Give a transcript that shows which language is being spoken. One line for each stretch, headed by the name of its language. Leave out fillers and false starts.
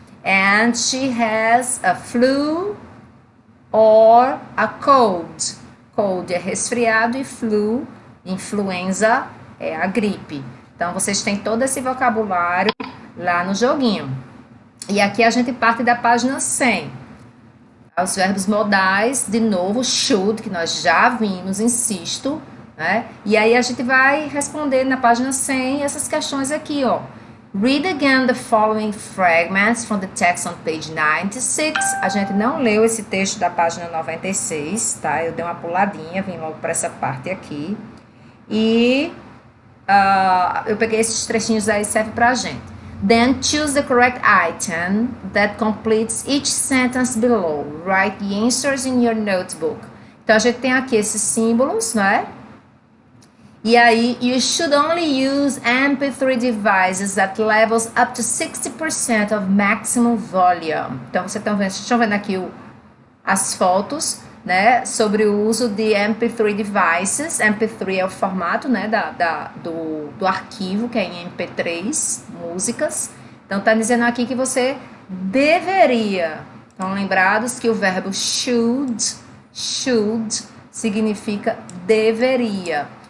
English: And she has a flu or a cold.
Portuguese: Cold é resfriado e flu, influenza, é a gripe. Então, vocês têm todo esse vocabulário lá no joguinho. E aqui a gente parte da página 100. Os verbos modais, de novo, should, que nós já vimos, insisto, né? E aí a gente vai responder na página 100 essas questões aqui, ó.
English: Read again the following fragments from the text on page 96.
Portuguese: A gente não leu esse texto da página 96, tá? Eu dei uma puladinha, vim logo para essa parte aqui. E eu peguei esses trechinhos aí, serve pra gente.
English: Then choose the correct item that completes each sentence below. Write the answers in your notebook.
Portuguese: Então, a gente tem aqui esses símbolos, não é? E aí,
English: you should only use MP3 devices at levels up to 60% of maximum volume.
Portuguese: Então, vocês estão vendo aqui as fotos, né, sobre o uso de MP3 devices. MP3 é o formato, né, do arquivo, que é em MP3, músicas. Então, tá dizendo aqui que você deveria. Estão lembrados que o verbo should significa deveria.